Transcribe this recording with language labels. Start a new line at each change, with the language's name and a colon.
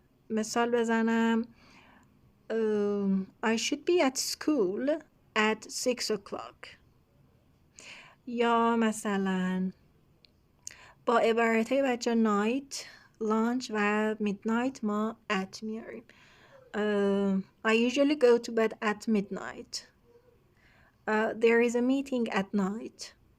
English: مثال بزنم I should be at school at 6 o'clock.
Persian: یا مثلا با عبارتهای بچه night, lunch و midnight ما at میاریم.
English: I usually go to bed at midnight. There is a meeting at night.